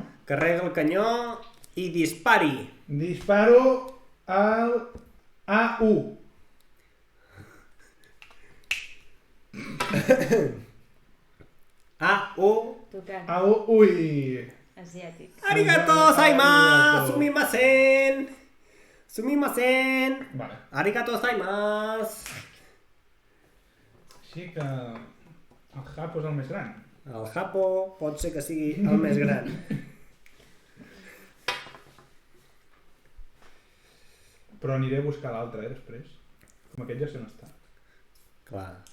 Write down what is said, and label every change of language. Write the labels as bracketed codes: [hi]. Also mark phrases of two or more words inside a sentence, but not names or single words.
[ca] Carrega el canyó i dispari. Disparo al A1. A-O. Tocant. A1, ui! Asiàtic. [ja] ありがとうございます! すみません！すみません! [ca] Vale, [ja] ありがとうございます! [ca] així que el Japo és el més gran. El Japo pot ser que sigui el més gran. Però aniré a buscar l'altre, després. Com aquest ja sé on està. Clar.